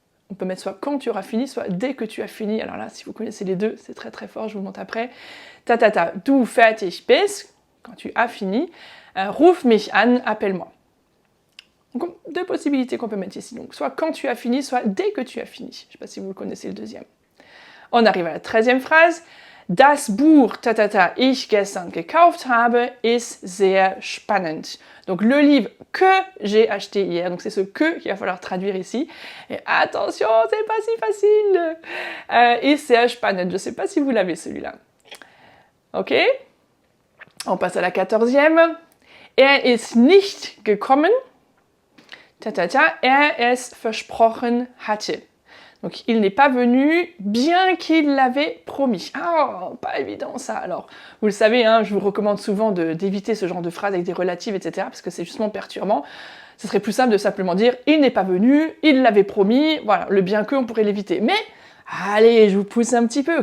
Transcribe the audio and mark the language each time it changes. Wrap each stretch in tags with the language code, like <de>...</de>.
<fr>On peut mettre soit quand tu auras fini, soit dès que tu as fini. Alors là, si vous connaissez les deux, c'est très très fort, je vous le montre après.</fr> <de>Du fertig bist, quand tu as fini. Ruf mich an, appelle-moi.</de> <fr>Donc, 2 possibilités qu'on peut mettre ici. Donc, soit quand tu as fini, soit dès que tu as fini. Je ne sais pas si vous le connaissez le deuxième. On arrive à la 13e phrase.</fr> <de>Das Buch, ich gestern gekauft habe, ist sehr spannend.</de> <fr>Donc, le livre que j'ai acheté hier, donc c'est ce que qu'il va falloir traduire ici. Et attention, c'est pas si facile. Ist sehr spannend. Je ne sais pas si vous l'avez celui-là. Ok. On passe à la 14e. Er ist nicht gekommen.</fr> <de>Er es versprochen hatte.</de> <fr>Donc, il n'est pas venu, bien qu'il l'avait promis. Ah, pas évident ça. Alors, vous le savez, hein, je vous recommande souvent d'éviter ce genre de phrases avec des relatives, etc., parce que c'est justement perturbant. Ce serait plus simple de simplement dire « il n'est pas venu, il l'avait promis ». Voilà, le bien que, on pourrait l'éviter. Mais, allez, je vous pousse un petit peu.</fr>